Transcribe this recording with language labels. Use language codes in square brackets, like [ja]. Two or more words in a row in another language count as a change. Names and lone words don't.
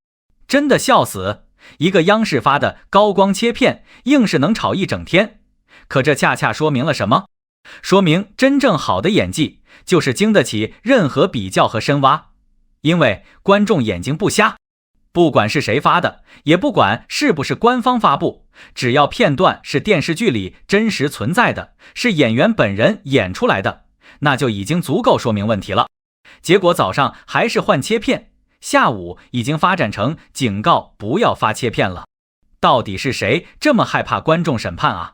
[zh] 真的笑死，一個央視發的高光切片硬是能炒一整天。可這恰恰說明了什麼？說明真正好的演技就是經得起任何比較和深挖，因為觀众眼睛不瞎，不管是誰發的，也不管是不是官方發布，只要片段是電視劇裡真實存在的，是演員本人演出來的，那就已經足夠說明問題了。結果早上還是換切片，下午已經發展成警告不要發切片了。到底是誰這麼害怕觀眾審判啊？